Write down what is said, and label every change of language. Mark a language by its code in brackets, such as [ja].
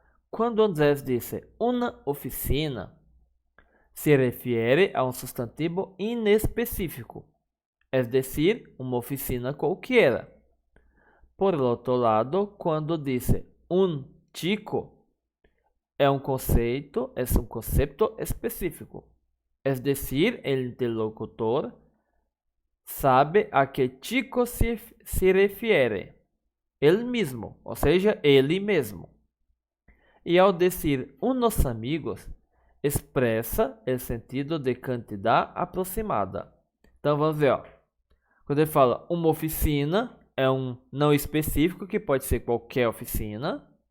[pt] Quando Andrés disse uma oficina, se refere a um substantivo inespecífico, é decir, uma oficina qualquer. Por outro lado, quando disse un chico, é um conceito específico. [es] Es decir, el interlocutor sabe a que chico se refiere. [pt] Ele mesmo, ou seja, ele mesmo. E ao dizer unos amigos, expressa o sentido de quantidade aproximada. Então vamos ver, ó. Quando ele fala uma oficina, é um não específico, que pode ser qualquer oficina.